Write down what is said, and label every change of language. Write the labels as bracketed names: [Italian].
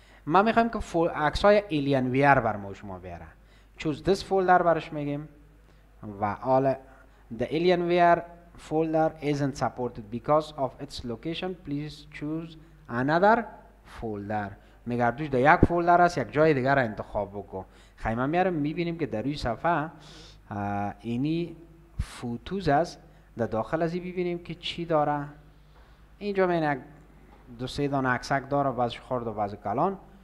[Persian] ما میخوایم که عکس های ایلین ویر بر ما شما بیاره. چوز دس فولدر برش میگیم و [English] all the Alienware folder isn't supported because of its location. Please choose another folder. [Persian] میگه دوش در یک فولدر است، یک جای دیگر را انتخاب بکن. خیلی میارم میبینیم که در روی صفحه اینی فوتوز است. در داخل ازی ببینیم که چی داره. اینجا من دو سه دانه عکسک داره، بعضی خرد و بعضی کلان.